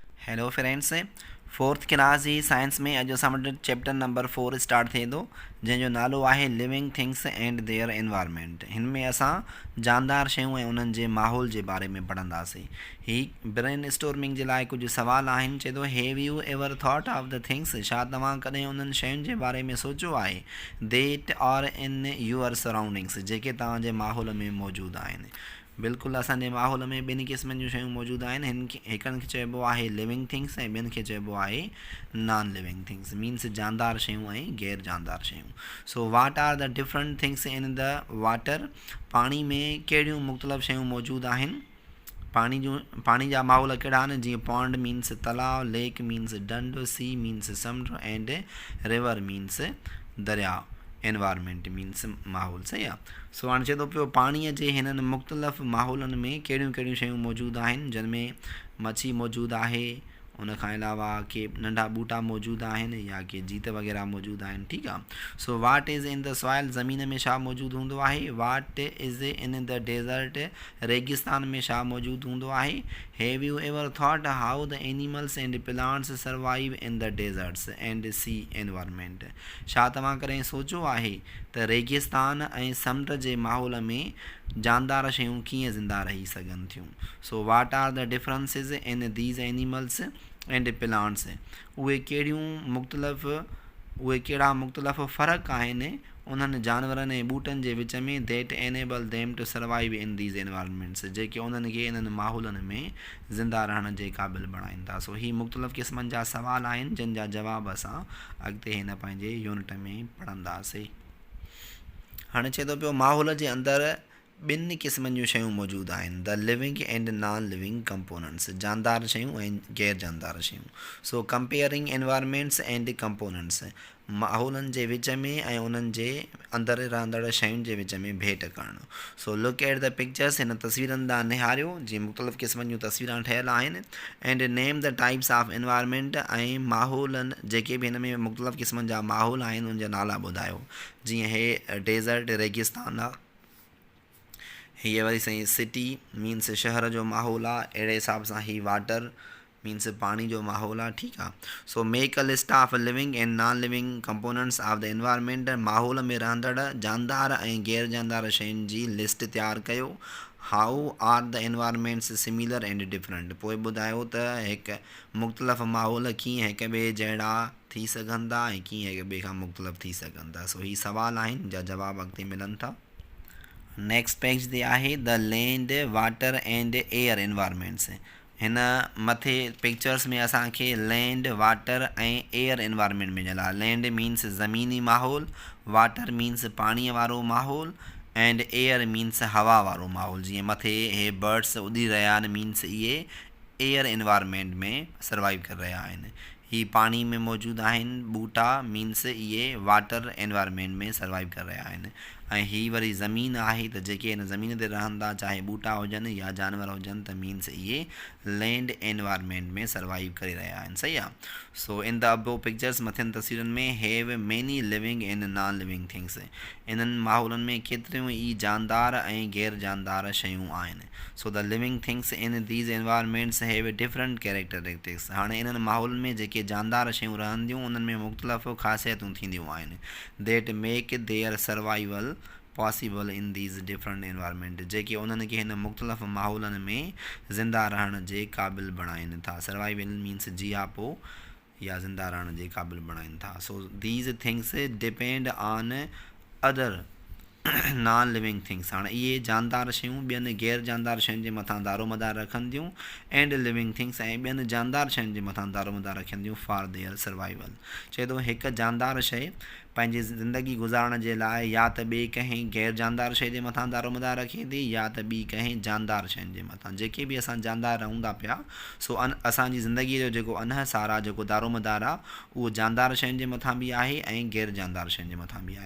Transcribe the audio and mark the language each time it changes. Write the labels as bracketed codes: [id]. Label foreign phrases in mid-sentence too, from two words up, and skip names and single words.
[en] Hello friends, fourth class [sd] जी साइंस में अॼु असां वटि [en] chapter number 4 start [sd] थिए थो, जंहिंजो नालो आहे [en] living things and their environment. [sd] हिन में असां जानदार शयूं ऐं उन्हनि जे माहौल जे बारे में पढ़ंदासीं। ही [en] brain storming [sd] जे लाइ कुझु सुवाल आहिनि। चए थो, [en] Have you ever thought of the things, [sd] छा तव्हां कॾहिं उन्हनि शयुनि जे बारे में सोचियो आहे, [en] that are in your surroundings, [sd] जेके तव्हांजे माहौल में मौजूदु आहिनि। बिल्कुलु असांजे माहौल में ॿिनि क़िस्मनि जूं शयूं मौजूदु आहिनि। हिकनि खे चइबो आहे [en] living things [sd] ऐं ॿियनि खे चइबो आहे [en] non living things, means [sd] जानदार शयूं ऐं गैर जानदार शयूं। [en] So what are the different things in the water, [sd] पाणी में कहिड़ियूं मुख़्तलिफ़ शयूं मौजूदु आहिनि। पाणी जा माहौल कहिड़ा आहिनि, जीअं [en] pond means [sd] तलाव, [en] lake means [sd] डंड, [en] sea means [sd] समुंड [en] and river means [sd] दरिया। [en] environment means [sd] माहौल, सही आहे। सो हाणे चए थो पियो, पाणीअ जे हिननि मुख़्तलिफ़ माहौलनि में कहिड़ियूं कहिड़ियूं शयूं मौजूदु आहिनि, जिन में मच्छी मौजूदु आहे, उन खां अलावा के नंढा ॿूटा मौजूदु आहिनि या के जीत वग़ैरह मौजूदु आहिनि। ठीकु आहे। [en] So what is in the soil, [sd] ज़मीन में छा मौजूदु हूंदो आहे। [en] What is in the desert, [sd] रेगिस्तान में छा मौजूदु हूंदो आहे। [en] Have you ever thought how the animals and plants survive in the deserts and sea environment, [sd] छा तव्हां कॾहिं सोचियो आहे त रेगिस्तान ऐं समुंड जे माहौल में जानदार शयूं कीअं ज़िंदा रही सघनि थियूं। [en] So what are the differences in these animals and plants, [sd] उहे कहिड़ा मुख़्तलिफ़ फ़र्क़ु आहिनि उन्हनि जानवरनि ऐं ॿूटनि जे विच में, [en] that enable them to survive in these environments, [sd] जेके उन्हनि खे इन्हनि माहौलनि में ज़िंदा रहण जे क़ाबिल बणाइनि था। सो ही मुख़्तलिफ़ क़िस्मनि जा सवाल आहिनि, जिन जा जवाब असां अॻिते हिन पंहिंजे यूनिट में पढ़ंदासीं। हाणे चए थो पियो, माहौल जे अंदरि ॿिनि क़िस्मनि जूं शयूं मौजूदु आहिनि, [en] The living and non living components, [sd] जानदार शयूं ऐं गैर जानदार शयूं। [en] So comparing environments and components, [sd] माहौलनि जे विच में ऐं उन्हनि जे अंदरि रहंदड़ शयुनि जे विच में भेट करणु। [en] So look at the pictures, [sd] हिन तस्वीरनि ॾांहुं निहारियो, जीअं मुख़्तलिफ़ क़िस्मनि जूं तस्वीरां ठहियलु आहिनि। [en] And name the types of environment, [sd] ऐं माहौलनि जेके बि हिन में मुख़्तलिफ़ क़िस्मनि जा माहौल आहिनि उन जा नाला ॿुधायो। जीअं हे डेज़र्ट रेगिस्तान आहे, हीअ वरी साईं [en] city means [sd] शहर जो माहौल आहे, अहिड़े हिसाब सां ही [en] water means [sd] पाणी जो माहौल आहे। ठीकु आहे। [en] So make a list of living and non living components of the environment, [sd] माहौल में रहंदड़ जानदार ऐं गैर जानदार शयुनि जी लिस्ट तयारु कयो। [en] How are the environments similar and different, [sd] पोइ ॿुधायो त हिकु मुख़्तलिफ़ माहौल कीअं हिक ॿिए जहिड़ा थी सघनि था ऐं कीअं हिक ॿिए खां मुख़्तलिफ़ थी सघनि था। सो ही सवाल आहिनि जा जवाब अॻिते मिलनि था। [en] Next page [sd] ते आहे [en] the land water and air environments. [sd] हिन मथे पिक्चर्स में असांखे [en] land water [sd] ऐं [en] air environment [sd] मिलियल आहे। [en] land means [sd] ज़मीनी माहौल, [en] water means [sd] पाणीअ वारो माहौल [en] and air means [sd] हवा वारो माहौल। जीअं मथे हे बर्ड्स उॾी रहिया आहिनि, मीन्स इहे [en] air environment [sd] में सर्वाइव करे रहिया आहिनि। ही पाणी में मौजूदु आहिनि ॿूटा, मीन्स इहे [en] water environment [sd] में सर्वाइव करे रहिया आहिनि। ऐं ही वरी ज़मीन आहे, त जेके हिन ज़मीन ते रहनि था, चाहे ॿूटा हुजनि या जानवर हुजनि, त मीन्स इहे [en] land environment [sd] में सर्वाइव करे रहिया आहिनि। सही आहे। [en] So in the above pictures, [sd] मथियनि तस्वीरुनि में, [en] Have many living and non living things, [sd] इन्हनि माहौलनि में केतिरियूं ई जानदार ऐं गैर जानदार शयूं आहिनि। [en] So the living things in these environments have different characteristics, [sd] हाणे इन्हनि माहौलनि में जेके जानदार शयूं रहंदियूं उन्हनि में मुख़्तलिफ़ ख़ासियतूं थींदियूं आहिनि, [en] that make their survival possible in these different environment, [sd] जेके उन्हनि खे हिन मुख़्तलिफ़ माहौलनि में ज़िंदा रहण जे क़ाबिल बणाइनि था। [en] survival means [sd] जिया पोइ या ज़िंदा रहण जे क़ाबिल बणाइनि था। [en] So these things depend on other non living things, [sd] हाणे इहे जानदार शयूं ॿियनि गैर जानदार शयुनि जे मथां दारोमदार रखंदियूं, [en] and living things [sd] ऐं ॿियनि जानदार शयुनि जे मथां दारोमदार रखंदियूं [en] for their survival. [sd] चए थो, हिकु जानदार शइ पंहिंजी ज़िंदगी गुज़ारण जे लाइ या त ॿिए कंहिं गैर जानदार शइ जे मथां दारोमदार रखे थी, या त ॿी कंहिं जानदार शयुनि जे मथां। जेके बि असां जानदार रहूं था पिया, सो असांजी ज़िंदगीअ जो जेको अनहसार आहे, जेको दारोमदार आहे, उहो जानदार शयुनि जे मथां बि आहे ऐं गैर जानदार शयुनि जे मथां बि आहे।